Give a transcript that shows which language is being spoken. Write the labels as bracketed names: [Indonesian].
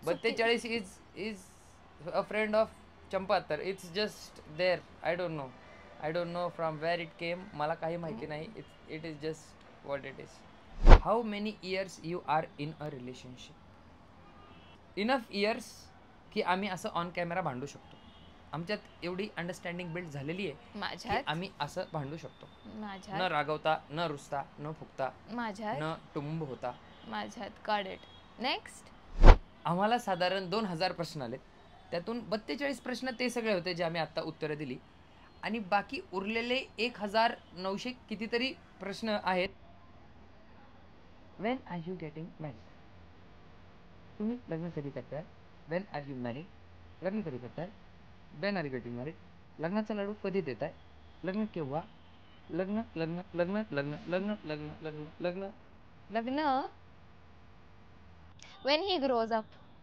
[English] 42 is a friend of चंपातर. It's just there. I don't know from where it came. [Marathi] मला काही माहिती नाही. [English] It is just what it is. How many years you are in a relationship? Enough years [Marathi] की आम्ही असं on camera भांडू शकतो. आमच्यात एवढी अंडरस्टँडिंग बिल्ड झालेली आहे की माझ्यात आम्ही असं भांडू शकतो. न माझ्यात रागवता, न रुसता, न फुकता, माझ्यात न टुंब होता. माझ्यात [English] Got it. Next. [Marathi] आम्हाला साधारण 2000 प्रश्न आले. त्यातून 42 प्रश्न ते सगळे होते जे आम्ही आत्ता उत्तरं दिली. आणि बाकी उरलेले 1900 कितीतरी प्रश्न आहेत. [English] When are you getting married? [Marathi] तुम्ही लग्न कधी करताय? [English] When are you married? [Marathi] लग्न कधी करताय? [English] When are you getting married? [Marathi] लग्नाचा लाडू कधी देताय? लग्न केव्हा? लग्न लग्न लग्न लग्न लग्न लग्न लग्न लग्न [English] लग्न when he grows up.